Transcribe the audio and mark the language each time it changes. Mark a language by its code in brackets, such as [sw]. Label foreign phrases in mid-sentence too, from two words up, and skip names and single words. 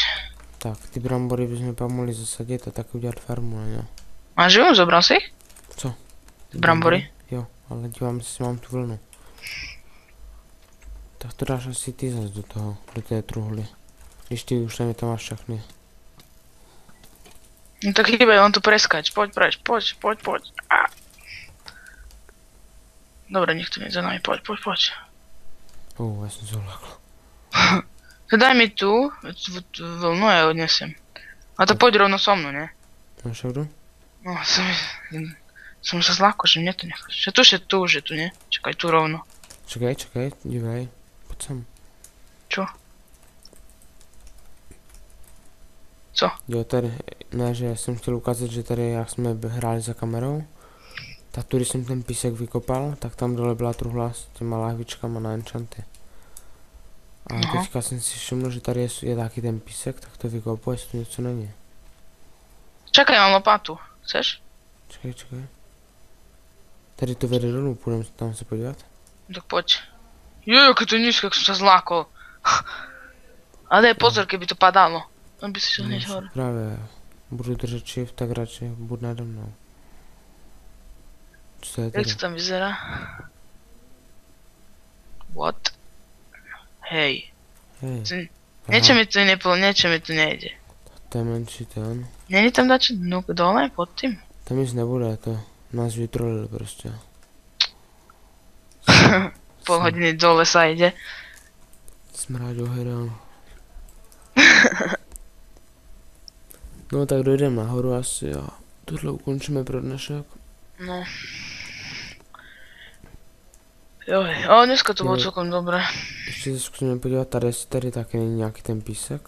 [cs] Tak, ty brambory bychom pak mohli zasadit a tak udělat farmu, ne? [sk] Máš ju? Zobral si ich? [cs] Co? Brambory? Jo, ale dívám se, jestli mám tu vlnu. Tak to dáš asi ty zas do toho, do té truhly. Když ty už tam máš všechny. [sk] No tak chýbajú, on tu preskač. Poď preč, poď. Á. Dobre, nech tu nie za nami, poď. [cs] Já jsem se ulakl. [sk] Daj mi tu vlnu a ja ju odnesem. A to poď rovno so mnou, ne? [cs] Máš jdu? [sk] No, som sa zlákol, že mne to necháš. Že tu, ne? Čakaj, tu rovno. Čekaj, [cs] dívej. Pojď sem. [sk] Čo? Co? [cs] Jo, tady, ne, že jsem chtěl ukázat, že tady, jak jsme hráli za kamerou, tak tu, když jsem ten písek vykopal, tak tam dole byla truhla s těma lahvičkama na enchanty. A teďka jsem si všiml, že tady je taky ten písek, tak to vykopu, jestli tu něco není. [sk] Čakaj, mám lopatu. Chceš? Čekaj. [cs] Tady to vede dolů, půjdeme tam se podívat. [sk] Tak poď. Jak je to nízko, jak som sa zlákol. Ale daj pozor, keby to padalo. On by si šel hneď hore. [cs] Právě, budu držet shift, tak radši buď nade mnou. Co to je [sk] Jak [cs] tady? [sk] to tam vyzerá? [en] What? [sk] Hej. Niečo mi tu nejde. [cs] To je menší ten. [sk] Není tam dačo dole pod tým? [cs] Tam nic nebude, to nás vytrolili prostě. [sk] Pol hodiny dole sa ide. [cs] Smráďo hledal. No tak dojdeme nahoru asi a tohle ukončíme pro dnešek. [sk] No. Joj, ale dneska to bolo [cs] Jo. [sk] celkom dobré. [cs] Ještě se zkusíme podívat tady, jestli tady taky není nějaký ten písek.